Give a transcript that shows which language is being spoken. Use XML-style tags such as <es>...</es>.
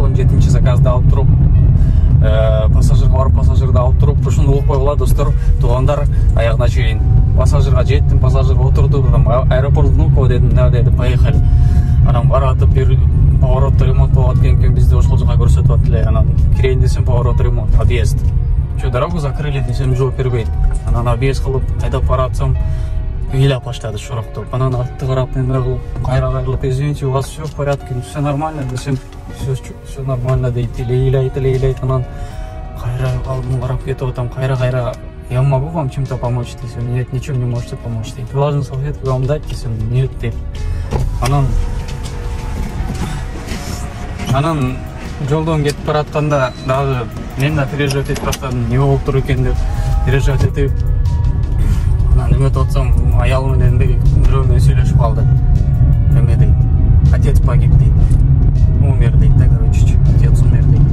<ky>17-ci заказды алып туруп, пассажирга барып, пассажирди алып туруп, ушуну угуп койгула достор. Туугандар, аягына чейин пассажирга жеттим, пассажир отурду, аэропорт Внуково дедим,</ky> <ru>да деди, поехали.</ru> <ky>Анан баратып бир поворотто ремонт болуп аткан экен, бизди ошол жака көрсөтүп атты эле. Анан кирейин десем поворот ремонт, объезд.</ky> <ru>Чо дорогу закрыли</ru> <ky>десем жооп бербейт. Анан объезд кылып айдап баратсам ыйлап баштады шороктоп. Анан артты карап, эмне кылып, кайрылып,</ky> <ru>извините, у вас все в порядке, все нормально</ru> <ky>десем,</ky> <ru>все нормально</ru> <ky>дейт, ыйлайт. Анан кайра алдым карап кетип атам, кайра</ky> <ru>я могу вам чем-то помочь</ru> <ky>десем,</ky> <ru>нет, ничем не можете помочь</ru> <ky>дейт.</ky> <ru>Влажную салфетку вам дать</ru> <ky>десем,</ky> <ru>нет</ru> <ky>дейт. Анан жолдон кетип баратканда дагы мен да переживать этип баштадым, эмне болуп тур экен деп переживать этип. Анан эметип атсам, аял менен бирөө менен сүйлөшүп калды. Эме дейт,</ky> <ru>отец погиб дейт, умер дейт, да, короче, отец умер дейт.</ru>